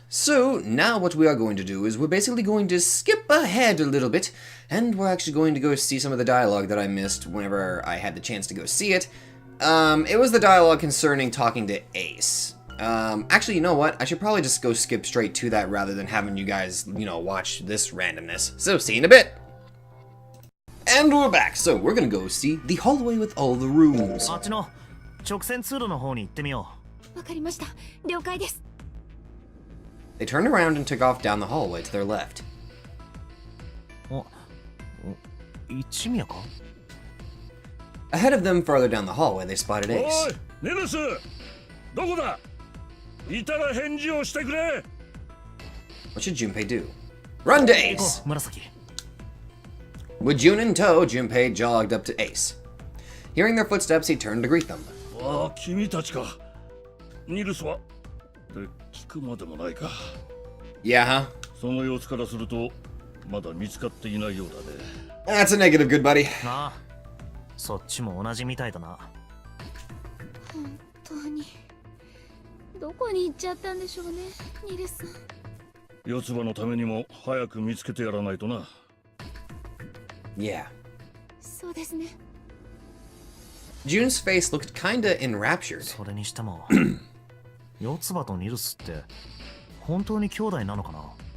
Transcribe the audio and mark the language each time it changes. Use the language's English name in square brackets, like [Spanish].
[English] So now what we are going to do is we're basically going to skip ahead a little bit, and we're actually going to go see some of the dialogue that I missed whenever I had the chance to go see it. It was the dialogue concerning talking to Ace. Actually, you know what? I should probably just go skip straight to that rather than having you guys, watch this randomness. So, see you in a bit. And we're back, so we're gonna go see the hallway with all the rooms. [Japanese] あっちの直線通路の方に行ってみよわかりました。了解です。 [English] They turned around and took off down the hallway to their left. [Japanese] う。一宮か？ [English] Ahead of them, farther down the hallway, they spotted [Japanese] おい [English] Ace. [Japanese] ネルスどこだいたら返事をしてくれ [English] What should Junpei do? Run to [Japanese] 行こ [English] Ace! [Japanese] う、紫。 [English] With Jun in tow, Junpei jogged up to Ace. Hearing their footsteps, he turned to greet them. [Japanese] ああ君たちかニルスはで聞くまでもないか [English] Yeah, huh? [Japanese] その様子からするとまだ見つかっていないようだね [English] That's a negative, good buddy. [Japanese] なあ、そっちも同じみたいだな。本当にどこに行っちゃったんでしょうね、ニルさん。四つ葉のためにも早く見つけてやらないとな [English] Yeah. [Japanese] そうですね。 [English] Jun's face looked kinda enraptured. [Japanese] それにしても、四つ葉とニルスって本当に兄弟なのかな？